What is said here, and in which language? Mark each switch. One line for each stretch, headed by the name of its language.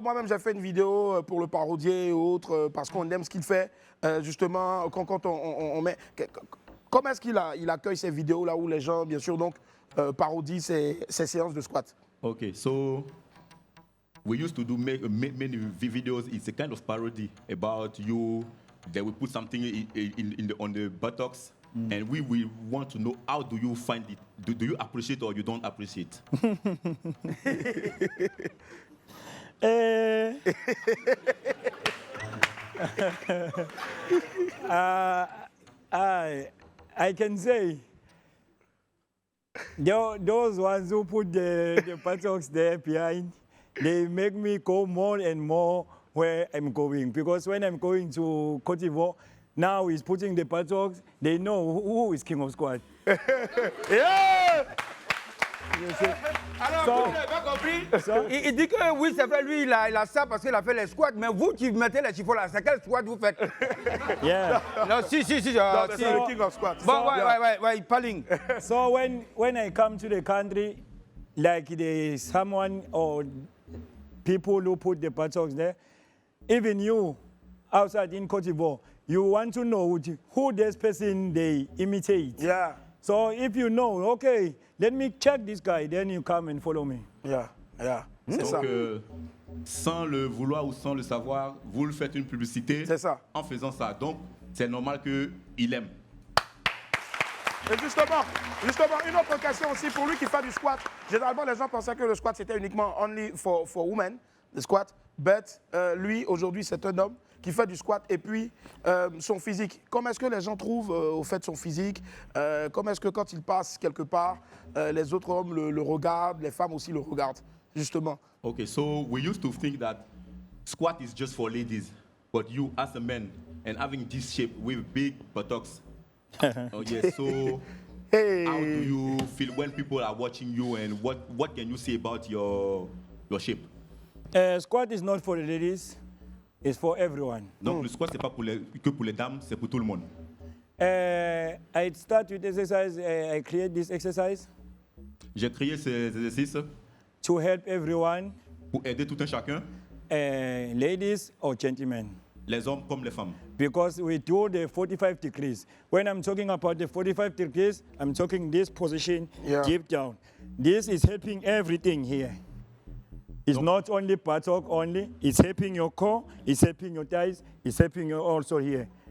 French: Moi-même, j'ai fait une vidéo pour le parodier et autres parce qu'on aime ce qu'il fait. Justement, quand on met... Comment est-ce qu'il accueille ces vidéos là où les gens, bien sûr, donc, parodient ces séances de squat?
English: Okay, so we used to do many videos. It's a kind of parody about you. They will put something on the buttocks, and we want to know how do you find it? Do you appreciate or you don't appreciate? I can say those ones who put the buttocks there behind, they make me go more and more where I'm going. Because when I'm going to Côte d'Ivoire, now he's putting the buttocks, they know who is King of Squad. Yeah!
French: Alors, vous n'avez pas compris? Il dit que oui, c'est vrai, lui, il a ça parce qu'il a fait les squats, mais vous qui mettez les chiffons là, c'est quel squat vous faites?
English: Yeah.
French: Non, si. C'est le king of squat. Bon, ouais, parling.
English: So when I come to the country, like there's someone or people who put the buttocks there, even you outside in Côte d'Ivoire, you want to know who this person they imitate. Yeah. So if you know, okay, let me check this guy, then you come and follow me. Yeah.
French: C'est Donc, ça. Sans le vouloir ou sans le savoir, vous le faites une publicité en faisant ça. Donc, c'est normal qu'il aime. Et justement, une autre question aussi pour lui qui fait du squat. Généralement, les gens pensaient que le squat c'était uniquement
English: only for women,
French: le squat. But lui, aujourd'hui, c'est un homme qui fait du squat et puis son physique. Comment est-ce que les gens trouvent au fait son physique? Comment est-ce que quand il passe quelque part, les autres hommes le regardent, les femmes aussi le regardent, justement?
English: Okay, so we used to think that squat is just for ladies, but you as a man and having this shape with big buttocks. Oh yeah, so how do you feel when people are watching you and what can you say about your shape? Squat is not for the ladies, it's for everyone.
French: Donc le squat c'est pas que pour les dames, c'est pour tout le monde.
English: I start with exercise, I create this exercise.
French: J'ai créé ces exercices
English: to help everyone.
French: Pour aider tout un chacun.
English: Ladies or gentlemen.
French: les hommes comme les femmes.
English: Because we do the 45 degrees. When I'm talking about the 45 degrees, I'm talking this position deep down. This is helping everything here. It's not only buttock only, it's helping your core, it's helping your thighs, it's helping you also here.